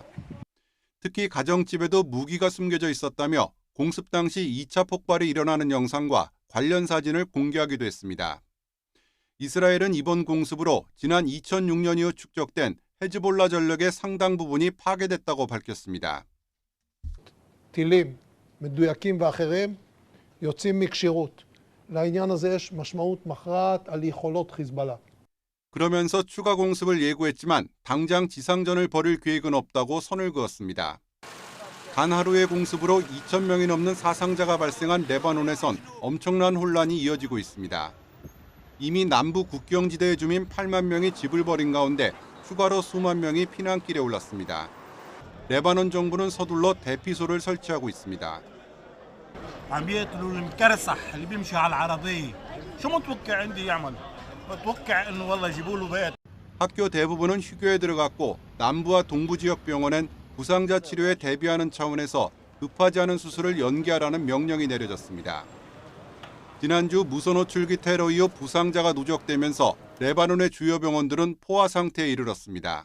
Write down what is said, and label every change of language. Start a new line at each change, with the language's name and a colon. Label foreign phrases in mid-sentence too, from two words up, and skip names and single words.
Korean: 특히 가정집에도 무기가 숨겨져 있었다며 공습 당시 2차 폭발이 일어나는 영상과 관련 사진을 공개하기도 했습니다. 이스라엘은 이번 공습으로 지난 2006년 이후 축적된 헤즈볼라 전력의 상당 부분이 파괴됐다고 밝혔습니다.
Hebrew: טילים מדויקים ואחרים יוצאים מכשירות. לעניין הזה יש משמעות מכרעת על יכולות חיזבאללה.
Korean: 그러면서 추가 공습을 예고했지만 당장 지상전을 벌일 계획은 없다고 선을 그었습니다. 단 하루의 공습으로 2,000명이 넘는 사상자가 발생한 레바논에선 엄청난 혼란이 이어지고 있습니다. 이미 남부 국경지대의 주민 8만 명이 집을 버린 가운데 추가로 수만 명이 피난길에 올랐습니다. 레바논 정부는 서둘러 대피소를 설치하고 있습니다.
Arabic: عم يقتلوا المكرسح اللي بيمشي على العربية شو متوقع عندي يعمل متوقع انه والله يجيبوا له بيت.
Korean: 학교 대부분은 휴교에 들어갔고 남부와 동부 지역 병원엔 부상자 치료에 대비하는 차원에서 급하지 않은 수술을 연기하라는 명령이 내려졌습니다. 지난주 무선호 출기 테러 이후 부상자가 누적되면서 레바논의 주요 병원들은 포화 상태에 이르렀습니다.